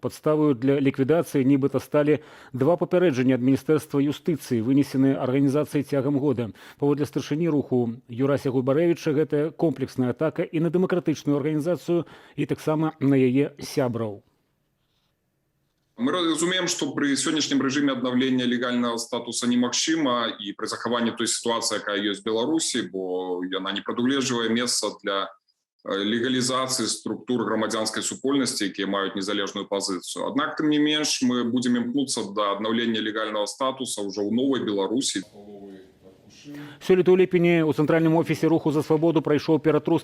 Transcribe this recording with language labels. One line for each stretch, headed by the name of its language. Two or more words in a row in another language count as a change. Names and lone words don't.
Belarusian: Падставаю для ліквідацыі нібыта сталі 2 папярэджання ад Міністэрства юстыцыі, вынесеныя арганізацыяй цягам года. Паводле старшыні руху Юрася Губарэвіча, гэта комплексная атака і на дэмакратычную арганізацыю, і таксама на яе сябраў. Мы разумеем,
Russian: что при сегодняшнем режиме обновления легального статуса
Belarusian: немагчыма и при захаванні той ситуации, якая есть в Беларуси, бо она не прадугледжвае месца для легалізацыі структур грамадзянскай супольнасці, якія маюць незалежную пазіцыю. Аднак, тым не менш, мы будзем імкнуцца да аднаўлення легальнага статуса ўжо ў новай Беларусі. Сёлета ў ліпені ў цэнтральным офісе «Руху за свабоду» прайшоў ператрус.